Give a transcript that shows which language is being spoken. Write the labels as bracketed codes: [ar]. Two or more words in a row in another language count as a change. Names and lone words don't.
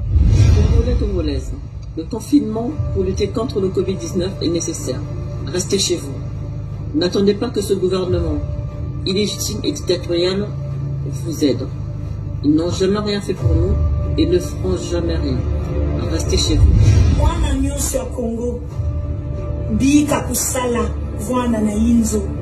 [fr] Congolais, Congolaises, le confinement pour lutter contre le Covid-19 est nécessaire. Restez chez vous. N'attendez pas que ce gouvernement illégitime et dictatorial vous aide. Ils n'ont jamais rien fait pour nous et ne feront jamais rien. Restez chez vous. [kg] Mwana nyuso ya Congo, bika kusala vwana na inzo.